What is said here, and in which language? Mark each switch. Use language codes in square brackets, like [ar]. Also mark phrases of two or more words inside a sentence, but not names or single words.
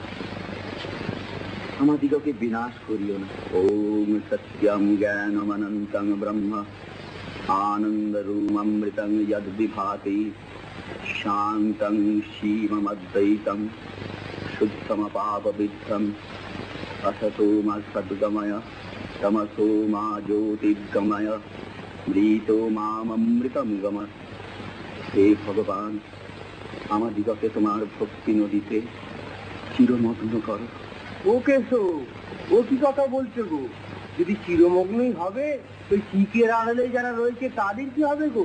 [bn] আমাদিগকে বিনাশ করিও না। [sa] ওম সত্যম জ্ঞানমনন্তং ব্রহ্ম আনন্দরূপমৃতং যদ বিভাতি শান্তং শিবমদ্বৈতং শুদ্ধমপাপবিদ্ধং असतो मा सद्गमय तमसो मा ज्योतिर्गमय মৃতো মামৃতম গময়। [bn] হে ভগবান, আমাদিগকে তোমার ভক্তি নদীতে চিরমগ্ন করো। ও কেশো, ও কি কথা বলছো গো? যদি চিরমগ্নই হবে তো চিকের আড়ালে যারা রয়েছে তাদের কি হবে গো?